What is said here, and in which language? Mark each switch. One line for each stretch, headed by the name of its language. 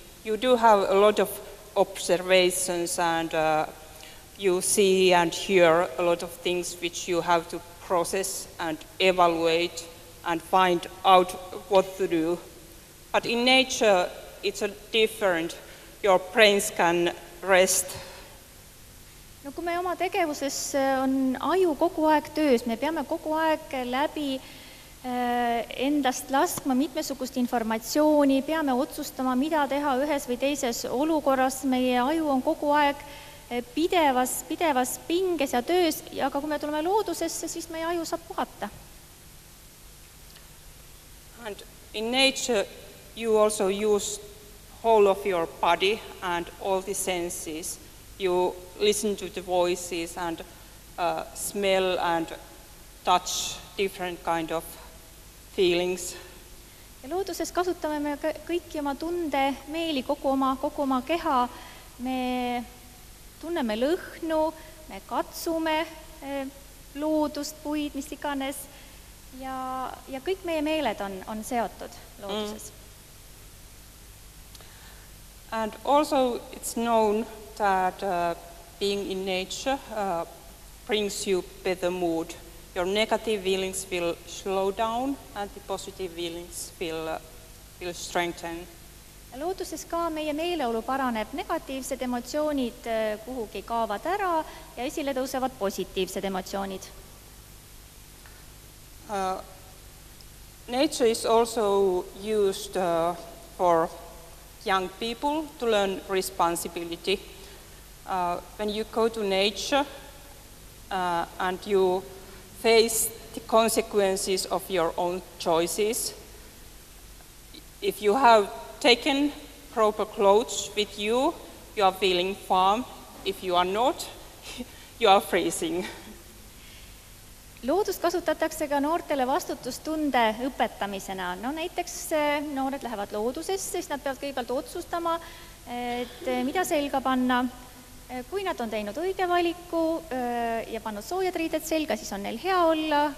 English: You do have a lot of observations and you see and hear a lot of things which you have to process and evaluate and find out what to do. But in nature it's different. Your brains can rest.
Estonian: No kui me oma tegevuses on aju kogu aeg töös, me peame kogu aeg läbi endast laskma mitmesugust informatsiooni, peame otsustama, mida teha ühes või teises olukorras, meie aju on kogu aeg pidevas pinges ja töös, aga kui me tuleme loodusesse, siis meie aju saab puhata.
English: And in nature you also use whole of your body and all the senses. You listen to the voices and smell and touch different kind of feelings.
Estonian: Ja looduses kasutame me kõiki oma tunde, meeli, kogu oma keha. Me tunneme lõhnu, me katsume loodust, puid, mis iganes. Ja kõik meie meeled on seotud looduses.
English: And also it's known that being in nature brings you better mood. Your negative feelings will slow down and the positive feelings will strengthen.
Estonian: Looduses ka meie meeleolu paraneb, negatiivsed emotsioonid kuhugi kaovad ära ja esile tõusevad positiivsed emotsioonid.
English: Nature is also used for young people to learn responsibility. When you go to nature and you face the consequences of your own choices, if you have taken proper clothes with you, you are feeling calm. If you are not, you are freezing.
Estonian: Loodust kasutatakse ka noortele vastutustunde õpetamisena. No näiteks noored lähevad loodusesse, siis nad peavad kõigepealt otsustama, et mida selga panna. Kui nad on teinud õige valiku ja pannud soojad riided selga, siis on neil hea olla.